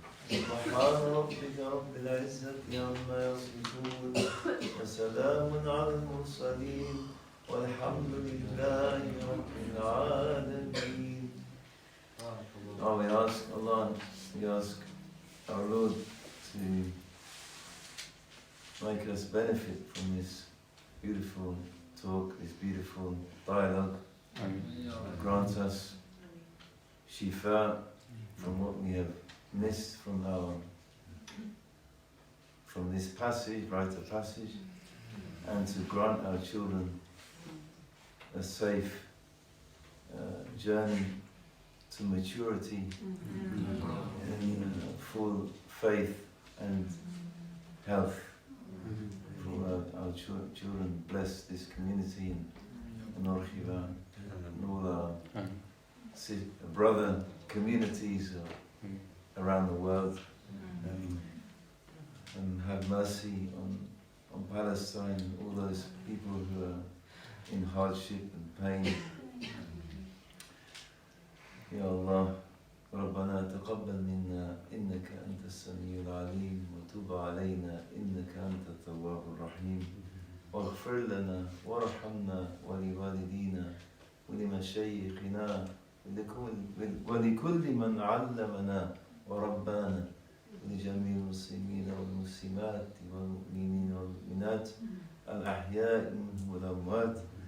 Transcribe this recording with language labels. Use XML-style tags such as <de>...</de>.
<ar>سبحان ربك رب العزة عما يصفون وسلام على المرسلين والحمد لله رب العالمين.</ar> <en>Oh, we ask Allah, we ask our Lord to make us benefit from this beautiful talk, this beautiful dialogue. Grant us shifa from what we have missed from this passage, rite of passage, and to grant our children a safe journey to maturity in full faith and health for our children. Bless this community in Orchiva and all our brother communities around the world. And have mercy on Palestine, all those people who are in hardship and pain.</en> <ar>Ya Allah, ربنا تقبل منا إنك أنت السميع العليم وتب علينا إنك أنت التواب الرحيم واغفر لنا وارحمنا ولوالدينا ولمشايخنا ولكل من علمنا وربانا ولجميع المسلمين والمسلمات والمؤمنين والمؤمنات الأحياء منهم والأموات.</ar>